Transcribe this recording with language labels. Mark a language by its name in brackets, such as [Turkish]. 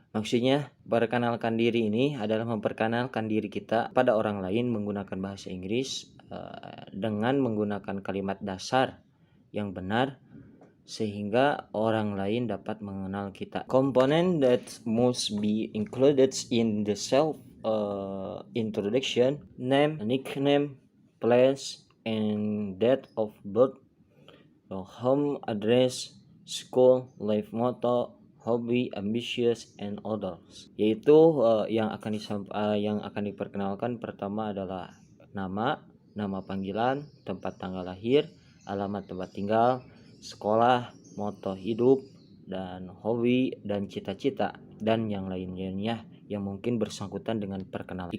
[Indonesian] Maksudnya, perkenalkan diri ini adalah memperkenalkan diri kita pada orang lain menggunakan bahasa Inggris dengan menggunakan kalimat dasar yang benar sehingga orang lain dapat mengenal kita. [English] Component that must be included in the self introduction: name, nickname, place, and date of birth, home address, school, life motto, hobby, ambitious, and others. [Indonesian] Yaitu yang akan diperkenalkan pertama adalah nama panggilan, tempat tanggal lahir, alamat tempat tinggal, sekolah, moto hidup, dan hobi dan cita-cita, dan yang lainnya yang mungkin bersangkutan dengan perkenalan.